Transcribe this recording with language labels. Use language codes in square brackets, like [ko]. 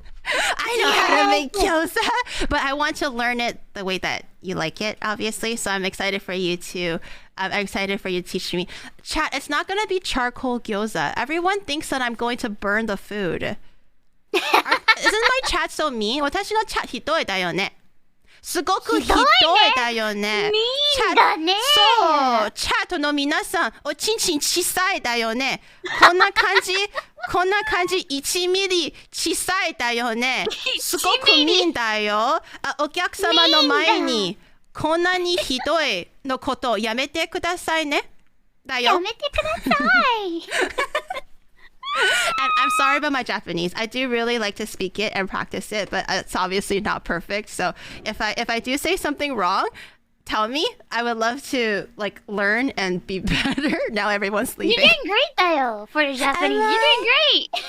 [en] I know how to make gyoza, but I want to learn it the way that you like it, obviously. So I'm excited for you to teach me. Chat, it's not going to be charcoal gyoza. Everyone thinks that I'm going to burn the food. Isn't my chat so mean? [ja] 私のchat ひどいだよね。すごくひどいだよね。 meanだね。そう、チャットの皆さん、おちんちん小さいだよね。こんな感じ、1ミリ小さいだよね。すごくミンだよ。お客様の前に、こんなにひどいのことやめてくださいね。だよ。やめてください。 [en] And I'm sorry about my Japanese. I do really like to speak it and practice it, but it's obviously not perfect. So if I do say something wrong, tell me. I would love to like learn and be better. Now everyone's leaving. You're doing great, [ja] だよ. [en] For Japanese, you're doing great.